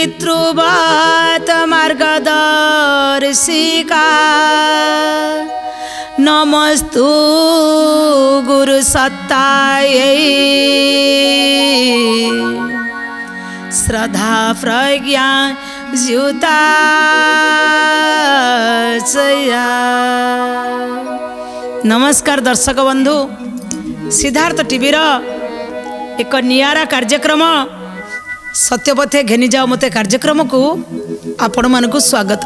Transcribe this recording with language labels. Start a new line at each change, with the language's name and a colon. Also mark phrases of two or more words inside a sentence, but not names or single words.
Sanskrit: गुरुवत मार्गदर्शिका नमस्तु गुरु सत्तायै श्रद्धा प्रज्ञा ज्युता
Odia: ନମସ୍କାର ଦର୍ଶକ ବନ୍ଧୁ ସିଦ୍ଧାର୍ଥ ଟିଭି ଏକ ନିଆରା କାର୍ଯ୍ୟକ୍ରମ ସତ୍ୟପଥେ ଘେନି ଯାଅ ମତେ କାର୍ଯ୍ୟକ୍ରମ କୁ ଆପଣ ମାନକୁ ସ୍ୱାଗତ।